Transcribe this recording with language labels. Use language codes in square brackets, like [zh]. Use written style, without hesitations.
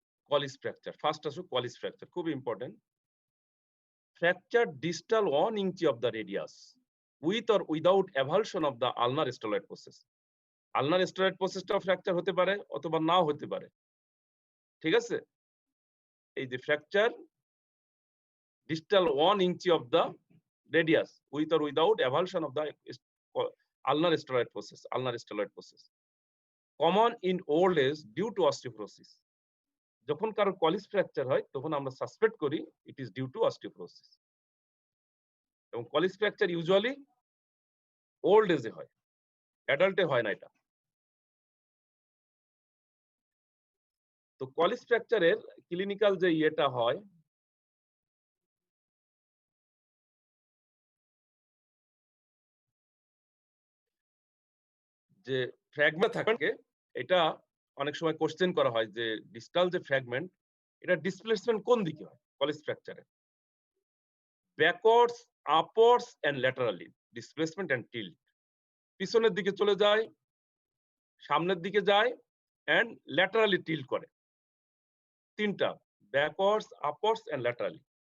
[en] Colles fracture, first আসো Colles fracture, খুব important. Fracture distal 1 inch of the radius with or without avulsion of the ulnar steroid process. [bn] Ulnar steroid প্রসেসটাও fracture হতে পারে অথবা নাও হতে পারে। ঠিক আছে, এই যে [en] Fracture distal 1 inch of the radius with or without avulsion of the ulnar stelloid process, common in old age due to osteoporosis. [bn] যখন কারো কলিস ফ্র্যাকচার হয় তখন আমরা সাসপেক্ট করি [en] it is due to osteoporosis, [bn] এবং কলিস ফ্র্যাকচার ইউজুয়ালি ওল্ড এজে হয়, অ্যাডাল্টে হয় না এটা। তো কলিস ফ্র্যাকচারের ক্লিনিক্যাল যে ইয়েটা হয়, যে ফ্র্যাগমেন্ট থাকে, এটা অনেক সময় কোশ্চেন করা হয় যে ডিস্টাল যে ফ্র্যাগমেন্ট, এটা ডিসপ্লেসমেন্ট কোন দিকে হয় কলিস ফ্র্যাকচারে, [en] backwards, upwards and laterally, displacement and tilt, [bn] পিছনের দিকে চলে যায়, সামনের দিকে যায় এন্ড ল্যাটারালি টিল্ট করে, তিনটা [en] backwards, upwards, and laterally.